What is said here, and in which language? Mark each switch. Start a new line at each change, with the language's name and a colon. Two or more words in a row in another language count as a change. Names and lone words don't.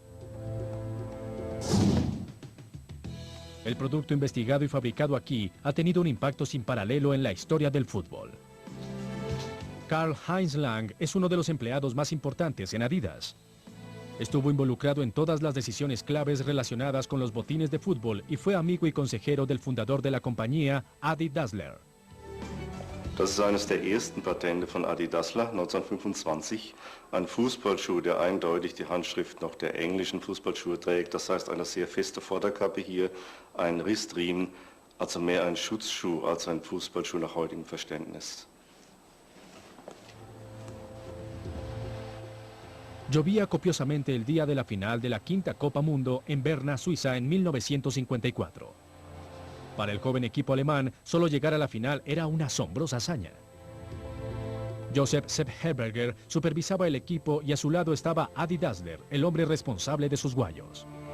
Spanish: El producto investigado y fabricado aquí ha tenido un impacto sin paralelo en la historia del fútbol. Karl-Heinz Lang es uno de los empleados más importantes en Adidas. Estuvo involucrado en todas las decisiones claves relacionadas con los botines de fútbol y fue amigo y consejero del fundador de la compañía, Adi Dassler.
German: Das ist eines der ersten Patente von Adi Dassler, 1925. Ein Fußballschuh, der eindeutig die Handschrift noch der englischen Fußballschuhe trägt. Das heißt, eine sehr feste Vorderkappe hier, ein Ristriemen, also mehr ein Schutzschuh als ein Fußballschuh nach heutigem Verständnis.
Spanish: Llovía copiosamente el día de la final de la quinta Copa Mundo en Berna, Suiza, en 1954. Para el joven equipo alemán, solo llegar a la final era una asombrosa hazaña. Josef Sepp Herberger supervisaba el equipo y a su lado estaba Adi Dassler, el hombre responsable de sus guayos.